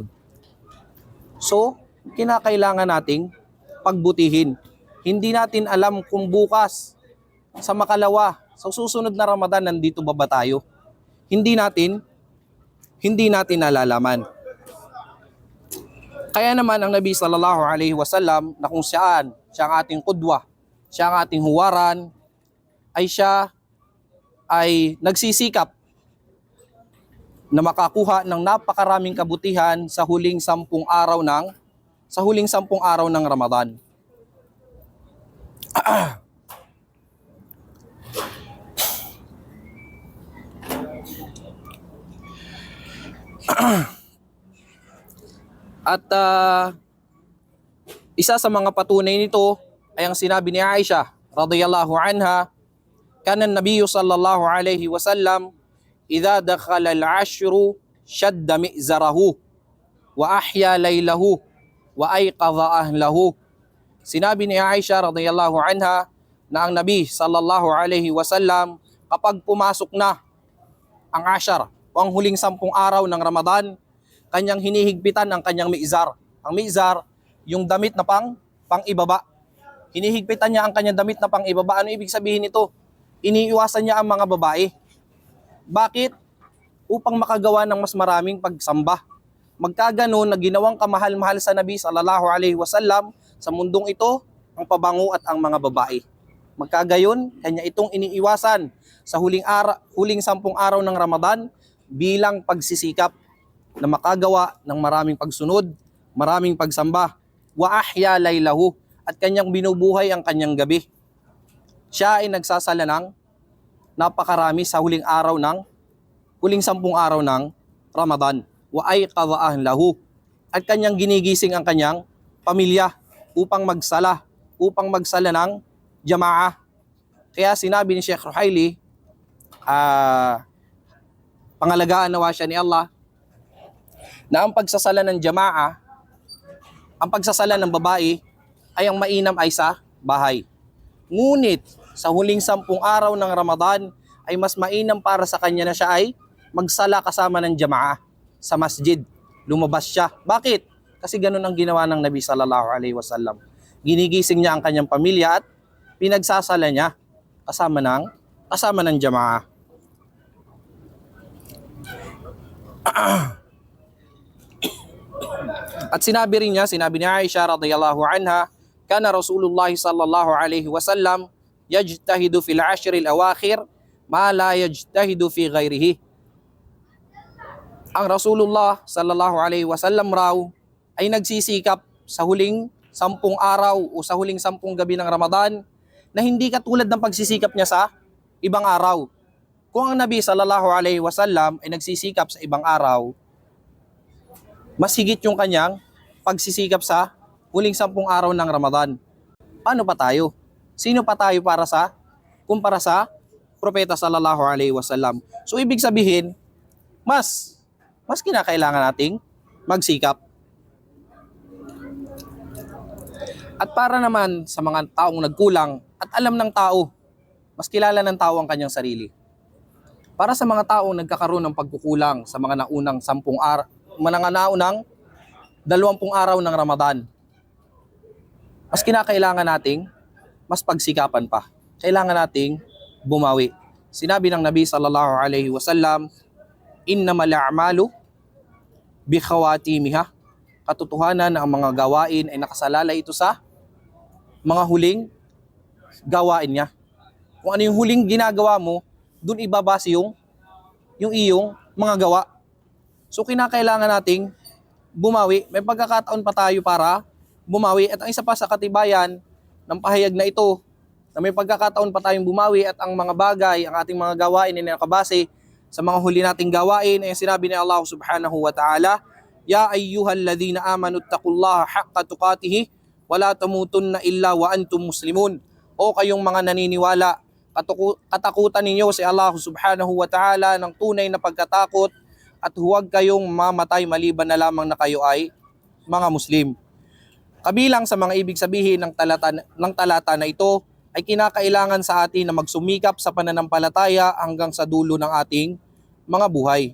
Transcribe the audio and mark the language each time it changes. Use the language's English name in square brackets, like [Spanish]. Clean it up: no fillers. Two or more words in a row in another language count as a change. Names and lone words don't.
[Filipino] So, kinakailangan nating pagbutihin. Hindi natin alam kung bukas, sa makalawa, sa susunod na Ramadan, nandito ba tayo? Hindi natin nalalaman. Kaya naman ang Nabi [Arabic] صلى الله عليه وسلم [Filipino] na kung siya ang ating qudwa, siya ang ating huwaran, siya ay nagsisikap na makakuha ng napakaraming kabutihan sa huling 10 araw ng Ramadan. At isa sa mga patunay nito ay ang sinabi ni Aisha [Arabic] رضي الله عنها كان النبي صلى الله عليه وسلم إذا دخل العشر شد مئزره وأحيا ليله وأيقظ أهله. [Filipino] Sinabi ni Aisha [Arabic] رضي الله عنها [Filipino] na ang Nabi [Arabic] صلى الله عليه وسلم [Filipino] kapag pumasok na ang ashar o ang huling 10 araw ng Ramadan, kanyang hinihigpitan ang kanyang mi'zar. Ang mi'zar, yung damit na pang-ibaba. Hinihigpitan niya ang kanyang damit na pang-ibaba. Ano ibig sabihin nito? Iniiwasan niya ang mga babae. Bakit? Upang makagawa ng mas maraming pagsamba. Magkaganon na ginawang kamahal-mahal sa Nabi [Arabic] صلى الله عليه وسلم [Filipino] sa mundong ito, ang pabango at ang mga babae. Magkagayon, kanya itong iniiwasan sa huling 10 araw ng Ramadan bilang pagsisikap na makagawa ng maraming pagsunod, maraming pagsamba. [Arabic] وأحيا ليله, [Filipino] at kanyang binubuhay ang kanyang gabi. Siya ay nagsasala ng napakarami sa huling 10 araw ng Ramadan. [Arabic] وأيقظ أهله, [Filipino] at kanyang ginigising ang kanyang pamilya upang magsala ng jamaah. Kaya sinabi ni Sheikh Ruhaili, pangalagaan nawa siya ni Allah, na ang pagsasala ng jamaah, ang pagsasala ng babae ay ang mainam ay sa bahay. Ngunit sa huling 10 araw ng Ramadan ay mas mainam para sa kanya na siya ay magsala kasama ng jamaah sa masjid. Lumabas siya. Bakit? Kasi ganun ang ginawa ng Nabi [Arabic] صلى الله عليه وسلم. [Filipino] Ginigising niya ang kanyang pamilya at pinagsasala niya kasama ng jamaah. At sinabi ni Aisha [Arabic] رضي الله عنها كان رسول الله صلى الله عليه وسلم يجتهد في العشر الأواخر ما لا يجتهد في غيره. [Filipino] Ang Rasulullah [Arabic] صلى الله عليه وسلم [Filipino] raw ay nagsisikap sa huling 10 araw o sa huling 10 gabi ng Ramadan na hindi katulad ng pagsisikap niya sa ibang araw. Kung ang Nabi [Arabic] صلى الله عليه وسلم [Filipino] ay nagsisikap sa ibang araw, mas higit yung kanyang pagsisikap sa huling 10 araw ng Ramadan. Paano pa tayo? Sino pa tayo kumpara sa Propeta [Arabic] صلى الله عليه وسلم? [Filipino] So ibig sabihin, mas kinakailangan nating magsikap. At para naman sa mga taong nagkulang at alam ng tao, mas kilala ng tao ang kanyang sarili. Para sa mga taong nagkakaroon ng pagkukulang sa mga naunang 20 araw ng Ramadan, mas kinakailangan nating mas pagsikapan pa. Kailangan nating bumawi. Sinabi ng Nabi [Arabic] صلى الله عليه وسلم إنما الأعمال بخواتيمها. [Filipino] Katotohanan na ang mga gawain ay nakasalalay ito sa mga huling gawain niya. Kung ano yung huling ginagawa mo, dun ibabase yung iyong mga gawa. So kinakailangan nating bumawi. May pagkakataon pa tayo para bumawi. At ang isa pa sa katibayan ng pahayag na ito, na may pagkakataon pa tayong bumawi at ang mga bagay, ang ating mga gawain ay nakabase sa mga huli nating gawain, ay sinabi ni Allah [Arabic] سبحانه وتعالى يا أيها الذين آمنوا اتقوا الله حق تقاته ولا تموتن إلا وأنتم مسلمون. [Filipino] O kayong mga naniniwala, katakutan ninyo si Allah [Arabic] سبحانه وتعالى [Filipino] ng tunay na pagkatakot at huwag kayong mamatay maliban na lamang na kayo ay mga Muslim. Kabilang sa mga ibig sabihin ng talata na ito ay kinakailangan sa atin na magsumikap sa pananampalataya hanggang sa dulo ng ating mga buhay.